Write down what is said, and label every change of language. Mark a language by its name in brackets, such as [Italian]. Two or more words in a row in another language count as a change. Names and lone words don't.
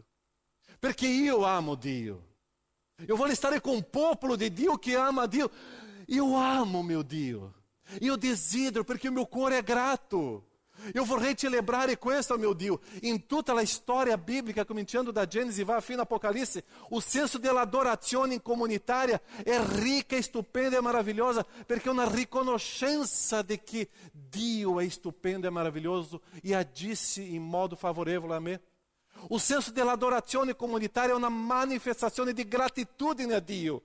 [Italian] Perché io amo Dio. Io voglio stare con un popolo di Dio che ama Dio. Io amo mio Dio. Io desidero perché il mio cuore è grato. Io vorrei celebrare questo, mio Dio. In tutta la storia biblica, cominciando da Gênesis e vai fino Apocalisse, o senso dell'adorazione comunitaria è ricca, è stupenda e maravilhosa, perché è una riconoscenza di che Dio è stupendo e maravilhoso e agisce in modo favorevole a me. O senso dell'adorazione comunitaria è una manifestazione di gratitudine a Dio.